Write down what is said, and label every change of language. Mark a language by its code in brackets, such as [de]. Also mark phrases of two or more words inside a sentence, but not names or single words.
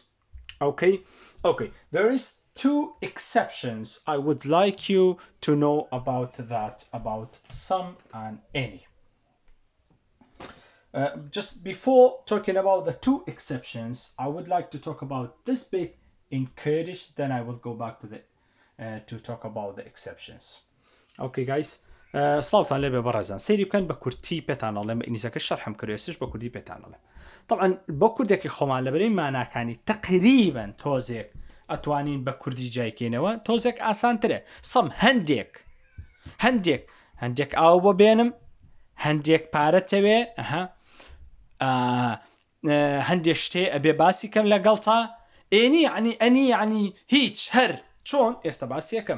[en] Okay, there is 2 exceptions I would like you to know about that, about some and any. Just before talking about the 2 exceptions, I would like to talk about this bit in Kurdish, then I will go back to talk about the exceptions. Okay, guys. [ckb] سلاوتان لێ بێ بەڕێزان سەیری بکەن بە کورتی پێتان ئەڵێم ئینگلیزەکە شەرحم کردوێسش بە کوردی پێتان ئەڵێم. طبعا بۆ کوردێکی خۆمان لەبەرەی ماناکانی تقریبا تۆزێک ئەتوانین بە کوردی جایکەینەوە، تۆزێک ئاسانترە. سەم هەندێک ئاو بۆ بێنم، هەندێک پارەتەوێ، هەندێک شتێ ئەبێ باسی کەم لەگەڵتا، ئەنی یعنی هیچ هەر چۆن ئێستا باسی یەکەم.